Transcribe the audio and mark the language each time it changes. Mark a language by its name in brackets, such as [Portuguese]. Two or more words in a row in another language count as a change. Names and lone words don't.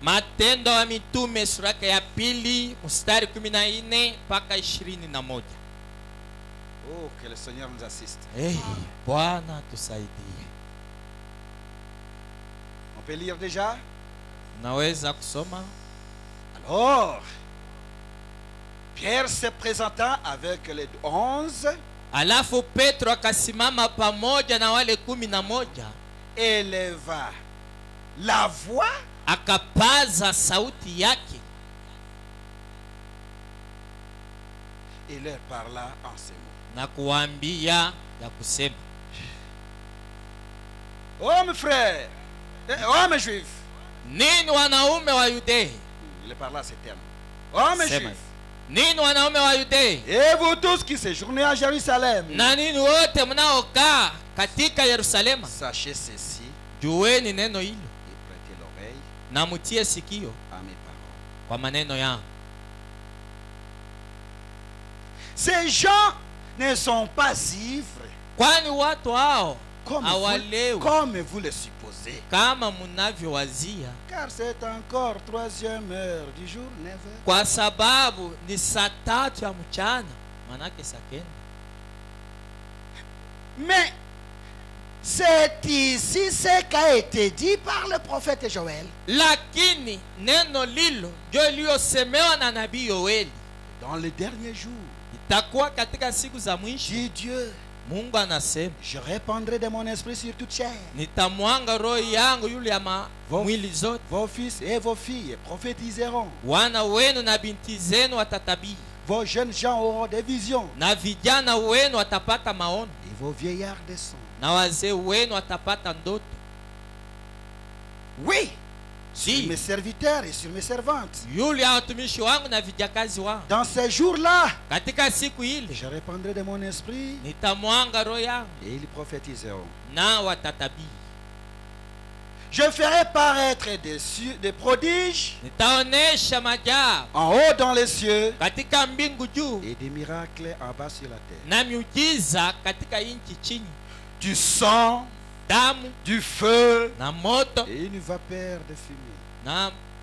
[French] Oh, que le Seigneur nous assiste. On peut lire déjà? Alors, Pierre se présenta avec les 11. [Swahili] Alafu Petro akasimama pamoja na wale 11. [French] Éleva la voix, [Swahili] akapaza sauti yake, [French] et leur parla en ces mots. [Swahili] Na kuambia ya kusema, [French] oh mes frères, oh mes juifs, [Swahili] nini wanaume wa Yudea, [French] il parla ces termes, oh mes juifs, [Swahili] nini wanaume wa Yudea, [French] et vous tous qui séjournez à Jérusalem, [Swahili] na nini wote mnaokaa katika Yerusalema, [French] sachez ceci, [Swahili] jueni neno hilo, [French] et prêtez l'oreille, [Swahili] na mutie sikio [French] à mes paroles. [Swahili] kwa maneno yangu. [French] Ces gens ne sont pas ivres, [Swahili] kwani watu hao [French] hawalewi comme vous le supposez, [Swahili] kama mnavyowazia, [French] car c'est encore 3e heure du jour, 9 heures. [Swahili] Kwa sababu ni saa 3 ya mchana, manake saa 9. [French] Mais c'est ici ce qui a été dit par le prophète Joël. [Swahili] Lakini neno lilo ndio liosemewa na nabii Yoeli. [French] Dans les derniers jours, [Swahili] itakuwa katika siku za mwisho, [French] dit Dieu, [Swahili] Mungu anasema, [French] je répandrai de mon esprit sur toute chair. [Swahili] Nitamwanga roho yangu yule ya mwili zote. [French] Vos fils et vos filles prophétiseront. [Swahili] Wana wenu na binti zenu watatabii. [French] Vos jeunes gens auront des visions. [Swahili] Na vijana wenu watapata maono. [French] Et vos vieillards des songes. [Swahili] Na wazee wenu watapata ndoto. [French] Oui. Sur mes serviteurs et sur mes servantes. [Swahili] Yule watumishi wangu na vijakazi wangu. [French] Dans ces jours-là, [Swahili] katika siku ile, [French] je répandrai de mon esprit. [Swahili] Nitamwanga roho yangu. [French] Et ils prophétiseront. [Swahili] Na watatabii. [French] Je ferai paraître des prodiges en haut dans les cieux et des miracles en bas sur la terre. Du sang, du feu et une vapeur de fumée.